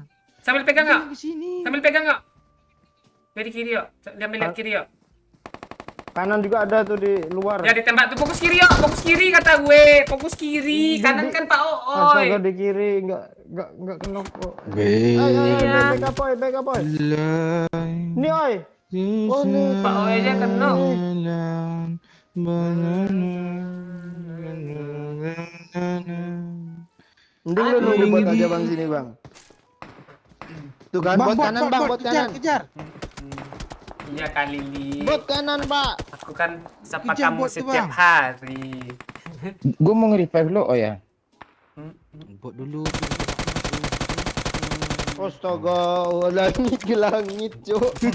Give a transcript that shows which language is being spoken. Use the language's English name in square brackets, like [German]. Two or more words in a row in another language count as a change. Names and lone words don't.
[Indonesian] Sambil pegang yuk. Ke sini. Sambil pegang yuk. Dia di kiri yuk. Dia ambil lihat kiri yuk. Kanan juga ada tuh di luar. Ya ditembak tuh, fokus kiri yuk, fokus kiri kata gue, fokus kiri, kanan kan Pak Astaga Ooi. di kiri enggak kena kok. Iya. [English] Back up, boy. [Indonesian] Belai Nih, oi. Oh, nih. Pak Ooi aja kena. Mending lu nunggu bot aja bang sini bang. Tuh kan, bot kanan bang, bot kanan. kejar. Iya kali Li. Bot kanan pak. Aku kan sapa Kejar kamu bot tuh, setiap Bang. hari. Gue mau nge-revive lo, oh ya. Bot dulu. Astaga, langit ke langit cuk.